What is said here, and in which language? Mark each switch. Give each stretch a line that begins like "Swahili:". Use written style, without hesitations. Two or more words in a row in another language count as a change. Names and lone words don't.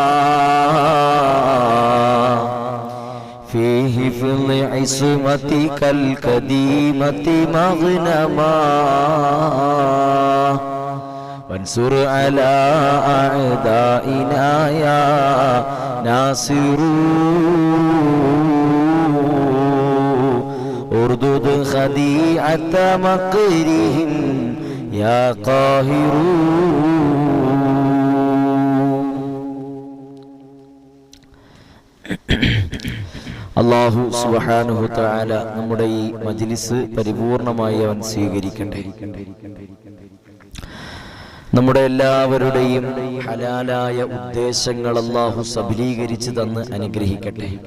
Arabic: في حفظ عصمتك القديمة مغنما وانصر على أعدائنا يا ناصر اردد خديعة مكرهم يا قاهر. الله سبحانه تعالى
Malayalam: നമ്മുടെ ഈ മജ്ലിസ് പരിപൂർണമായി അവൻ സ്വീകരിക്കട്ടെ. നമ്മുടെ എല്ലാവരുടെയും ഹലാലായ ഉദ്ദേശങ്ങൾ അല്ലാഹു സബലീകരിച്ച് തന്ന് അനുഗ്രഹിക്കട്ടെ.